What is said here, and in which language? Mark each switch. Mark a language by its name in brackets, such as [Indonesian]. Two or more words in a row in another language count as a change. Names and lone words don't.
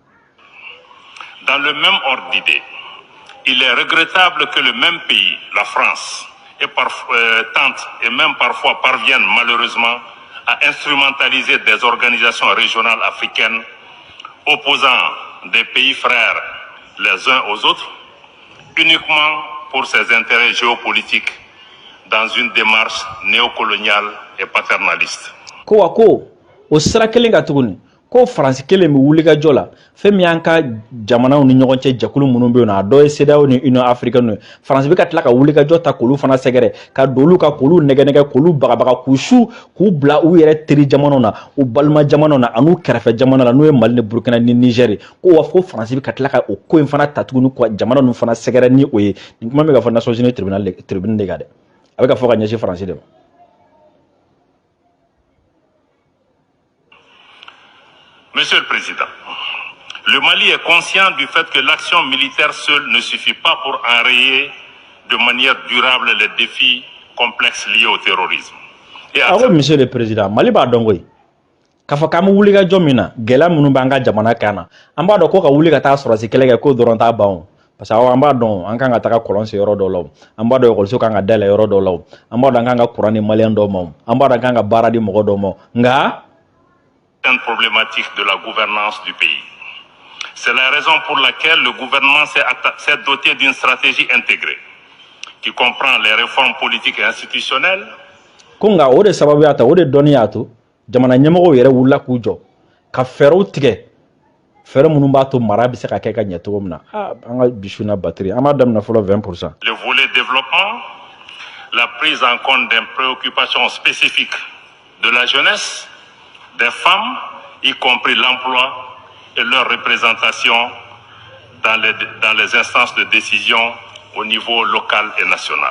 [French] Dans le même ordre d'idée, il est regrettable que le même pays, la France, tente et même parfois parvienne malheureusement à instrumentaliser des organisations régionales africaines opposant des pays frères les uns aux autres uniquement pour ses intérêts géopolitiques dans une démarche néocoloniale et paternaliste. [Bambara] Ko o sira kelen ka tuguni ko France kelen mi wuli ka jɔ la fɛn min y'an ka jamanaw ni ɲɔgɔn cɛ jɛkulu minnu bɛ yen nɔ a dɔ ye CEDEAO ni Union africaine France bɛ ka tila ka wuli ka jɔ ta k'olu fana sɛgɛrɛ ka dolu ka k'olu nɛgɛ k'olu bagabaga k'u su k'u bila u yɛrɛ teri jamanaw na u balima jamanaw na an'u kɛrɛfɛ jamana la n'o ye Mali ni Burkina ni Niger ko wa fo France bɛ ka tila ka o ko in fana ta tuguni ko jamana ninnu fana sɛgɛrɛ ni o ye nin kuma bɛ ka fɔ Nations Unies tribunal de kan dɛ a bɛ ka fɔ ka ɲɛsin France de ma. [French] Monsieur le Président, le Mali est conscient du fait que l'action militaire seule ne suffit pas pour enrayer de manière durable les défis complexes liés au terrorisme. Monsieur le Président, [Bambara] Mali b'a dɔn koyi k'a fɔ k'an bɛ wuli ka jɔ min na gɛlɛya minnu b'an ka jamana kan na an b'a dɔn ko ka wuli ka taa sɔrɔsi kɛlɛ kɛ ko dɔrɔn t'a ban o parce que an b'a dɔn an kan ka taga kɔlɔn sen yɔrɔ dɔw la an b'a dɔn ekɔliso kan ka dayɛlɛ yɔrɔ dɔw la an b'a dɔn an kan ka kuran di maliyɛn dɔw ma an b'a dɔn an kan ka baara di mɔgɔ dɔw ma nka [French] problématique de la gouvernance du pays. C'est la raison pour laquelle le gouvernement s'est doté d'une stratégie intégrée qui comprend les réformes politiques et institutionnelles. [Bambara] Konga o de sababu y'a ta o de dɔnni y'a to jamana ɲɛmɔgɔw yɛrɛ wulila k'u jɔ ka fɛɛrɛw tigɛ fɛɛrɛ minnu b'a to mara bɛ se ka kɛ ka ɲɛ cogo min na an ka bisu na batterie an b'a daminɛ fɔlɔ 20%. [French] Le volet développement, la prise en compte des préoccupations spécifiques de la jeunesse, des femmes, y compris l'emploi et leur représentation dans les instances de décision au niveau local et national.